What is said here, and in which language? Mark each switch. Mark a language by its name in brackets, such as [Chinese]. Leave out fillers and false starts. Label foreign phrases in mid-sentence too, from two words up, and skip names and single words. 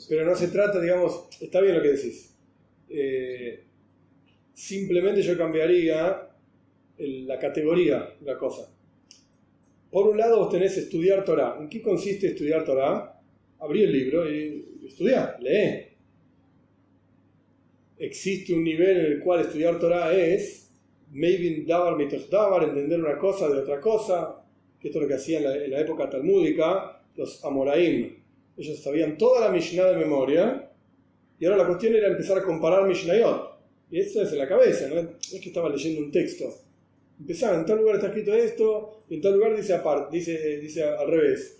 [Spanish] Pero no se trata, digamos, está bien lo que decís. Simplemente yo cambiaría la categoría de la cosa. Por un lado vos tenés estudiar Torah. ¿En qué consiste estudiar Torah? Abrí el libro y estudiar, lee. Existe un nivel en el cual estudiar Torah es maybe [Hebrew] דבר מתוך דבר, [Spanish] entender una cosa de otra cosa, que esto es lo que hacían en la época talmúdica los amoraim. Ellos sabían toda la Mishnah de memoria. Y ahora la cuestión era empezar a comparar Mishnayot. Y eso es en la cabeza, no es que estaba leyendo un texto. Empezaban, en tal lugar está escrito esto, y en tal lugar dice al revés.